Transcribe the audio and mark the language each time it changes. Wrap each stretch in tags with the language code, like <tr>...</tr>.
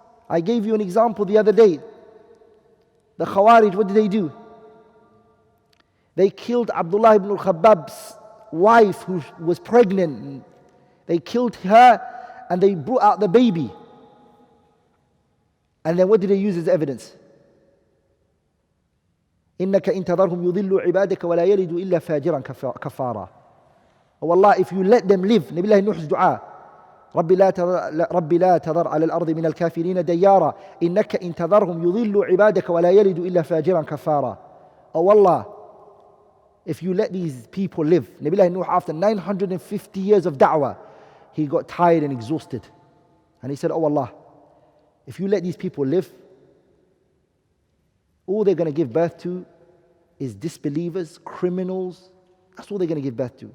<en>I gave you an example the other day. The Khawarij, what did they do? They killed Abdullah ibn al-Khabbab's wife who was pregnant. They killed her and they brought out the baby. And then what did they use as evidence?</en> <ar>إنك إن تذرهم يضلوا عبادك ولا يلدوا إلا فاجرا كفارا.</ar> <en>Oh Allah, if you let them live,</en> <ar>نبي الله نوح's دعاء ربي لا تذر على الأرض من الكافرين ديارا إنك إن تذرهم يضلوا عبادك ولا يلدوا إلا فاجرا كفارا.</ar> <en>Oh Allah, if you let these people live, نبي الله نوح, after 950 years of da'wah, he got tired and exhausted. And he said, oh Allah, if you let these people live, all they're going to give birth to is disbelievers, criminals. That's all they're going to give birth to.</en>